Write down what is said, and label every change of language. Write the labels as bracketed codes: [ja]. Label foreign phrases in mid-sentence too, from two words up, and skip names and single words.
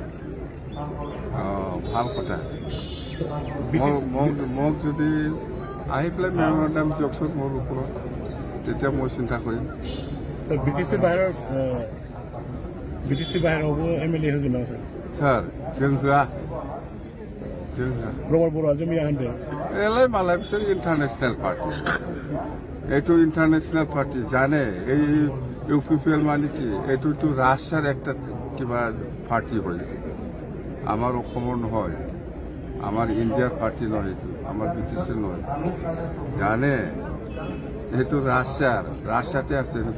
[as] ভাল কথা। মোক যদি আহি পেলাই মেমৰেণ্ডাম দিয়কচোন মোৰ ওপৰত, তেতিয়া মই চিন্তা কৰিম। বিটিচিৰ বাহিৰৰ হ'ব MLA হৈ গ'ল [brx] ছাৰ जोंहोआ प्रमोद बर'आ जोंनि आन्दार एलाय मालाय बिसोर [en] international party [as] এইটো [en] international party [as] জানে এই ইউপিপিএল মানে কি এইটোতো ৰাছিয়াৰ একটা কিবা পাৰ্টি হয় আমাৰ অসমৰ নহয় আমাৰ ইণ্ডিয়াৰ পাৰ্টি নহয় এইটো আমাৰ ব্ৰিটিছৰ নহয় জানে এইটো ৰাছিয়াতে আছে এনেকুৱা